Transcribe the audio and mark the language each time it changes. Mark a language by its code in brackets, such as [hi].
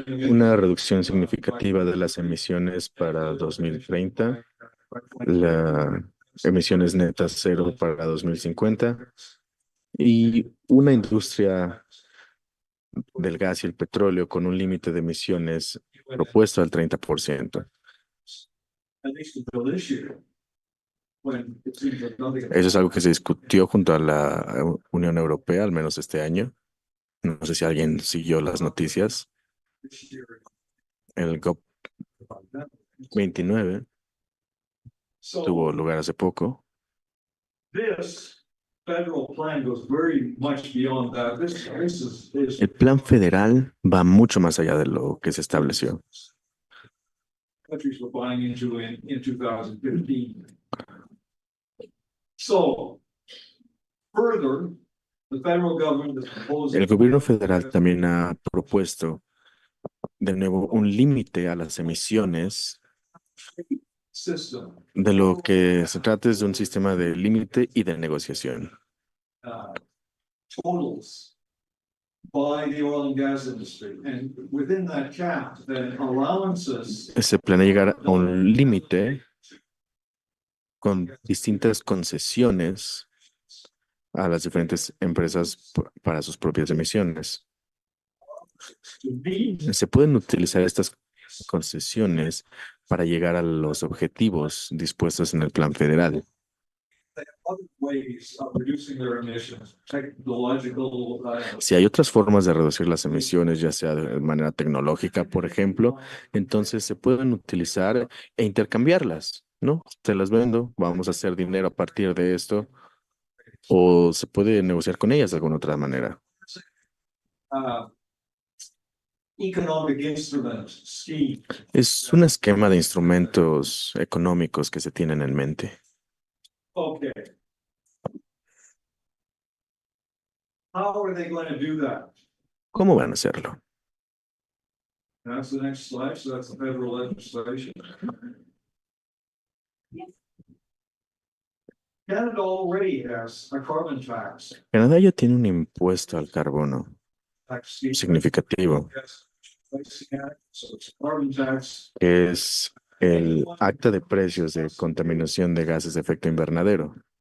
[es] Una reducción significativa de las emisiones para 2030, las emisiones netas cero para 2050 y una industria del gas y el petróleo con un límite de emisiones propuesto al 30%. [en] at least until this year, when it seems like nothing. [es] Eso es algo que se discutió junto a la Unión Europea, al menos este año. No sé si alguien siguió las noticias. [en] This year, [es] El COP29 tuvo [en] so [es] lugar hace poco. [en] this federal plan goes very much beyond that. This is [es] El plan federal va mucho más allá de lo que se estableció. [en] countries were buying into in 2015. So further, the federal government is proposing. [es] El gobierno federal también ha propuesto de nuevo un límite a las emisiones. [en] System, [es] De lo que se trata es de un sistema de límite y de negociación. [en] totals by the oil and gas industry, and within that cap, then allowances. [es] Se planea llegar a un límite con distintas concesiones a las diferentes empresas para sus propias emisiones. [en] To meet [es] Se pueden utilizar estas concesiones para llegar a los objetivos dispuestos en el plan federal. [en] other ways of reducing their emissions, technological. [es] Si hay otras formas de reducir las emisiones, ya sea de manera tecnológica, por ejemplo, entonces se pueden utilizar e intercambiarlas, ¿no? Te las vendo, vamos a hacer dinero a partir de esto, o se puede negociar con ellas de alguna otra manera. [en] uh, Economic instrument scheme. [es] Es un esquema de instrumentos económicos que se tienen en mente. [en] Okay. How are they going to do that? [es] ¿Cómo van a hacerlo? [en] That's the next slide, so that's the federal legislation. Canada already has a carbon tax. [es] Canadá ya tiene un impuesto al carbono [en] Tax scheme. [es] significativo, [en] Yes. So it's carbon tax. [es] que es el acta de precios de contaminación de gases de efecto invernadero.